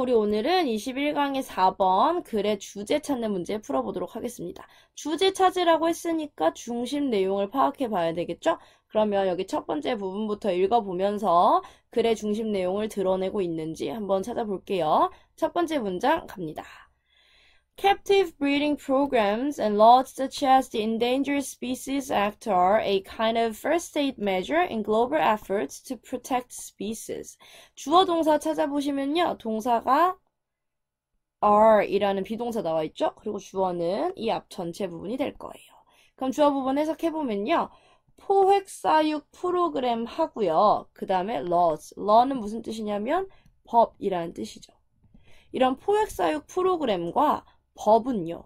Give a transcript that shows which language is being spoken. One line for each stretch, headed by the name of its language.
Korean: 우리 오늘은 21강의 4번 글의 주제 찾는 문제 풀어보도록 하겠습니다. 주제 찾으라고 했으니까 중심 내용을 파악해 봐야 되겠죠? 그러면 여기 첫 번째 부분부터 읽어보면서 글의 중심 내용을 드러내고 있는지 한번 찾아볼게요. 첫 번째 문장 갑니다.
English: Captive breeding programs and laws such as the Endangered Species Act are a kind of first-aid measure in global efforts to protect species.
Korean: 주어 동사 찾아보시면요. 동사가 are이라는 비동사 나와 있죠? 그리고 주어는 이 앞 전체 부분이 될 거예요. 그럼 주어 부분 해석해보면요. 포획사육 프로그램 하고요. 그 다음에 laws. law는 무슨 뜻이냐면 법이라는 뜻이죠. 이런 포획사육 프로그램과 법은요.